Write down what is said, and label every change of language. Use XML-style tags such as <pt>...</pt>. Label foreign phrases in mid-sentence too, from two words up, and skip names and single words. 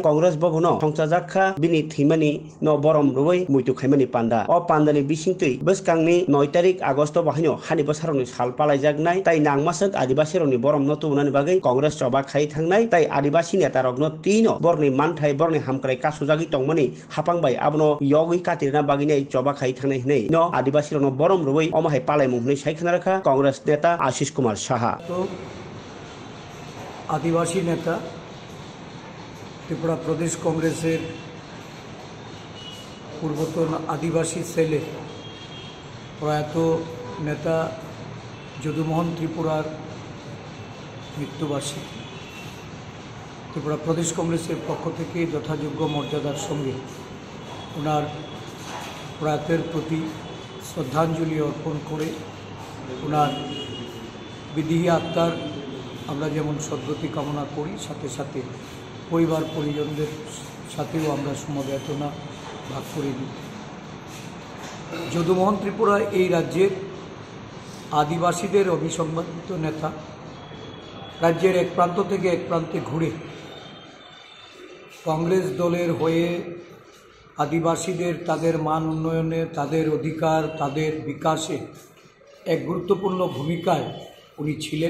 <trp>कांग्रेस भवनो संसाजाखा बिनि थैमानि न बरम रुबै मुइतु खायमानि पान्डा अ पान्डानि बिसिंतै बसकांनि 9 तारिख आगस्ट बाहायनो हानि बोसारनि साल पालायजागनाय ताइ नांमासक आदिवासी रनि बरम न तुनानि बागै कांग्रेस सभा खाय थांनाय ताइ</trp> <bn>আদিবাসী নেতা</bn> <trp>रगनो तीनो बरनि मानथाय बरनि हामक्राय कासुजागि तंमनि हापांबाय आबनो यगै कातिरना बागिनै सभा खाय थांनाय नै न आदिवासी रनो बरम रुबै अमाहाय पालायमुंनै सायखना रखा</trp> <bn>কংগ্রেস নেতা</bn> <trp>आशीष कुमार साहा</trp> <bn>তো আদিবাসী নেতা ত্রিপুরা প্রদেশ কংগ্রেসের পূর্বতন আদিবাসী সেলে প্রয়াত নেতা যদুমোহন ত্রিপুরার মৃত্যুবার্ষিকী ত্রিপুরা প্রদেশ কংগ্রেসের পক্ষ থেকে যথাযোগ্য মর্যাদার সঙ্গে ওনার প্রয়াতের প্রতি শ্রদ্ধাঞ্জলি অর্পণ করে ওনার বিদেহী আত্মার আমরা যেমন সদ্গতি কামনা করি সাথে সাথে পরিবার পরিজনদের साथेও আমরা সমবেদনা ভাগ করে নিই। যদুমোহন ত্রিপুরা এই রাজ্যের আদিবাসীদের অভিসংবাদিত নেতা। রাজ্যের এক প্রান্ত থেকে এক প্রান্তে ঘুরে কংগ্রেস দলের হয়ে আদিবাসীদের তাদের মান উন্নয়নে, তাদের অধিকার, তাদের বিকাশে এক গুরুত্বপূর্ণ ভূমিকায় উনি ছিলেন।</bn>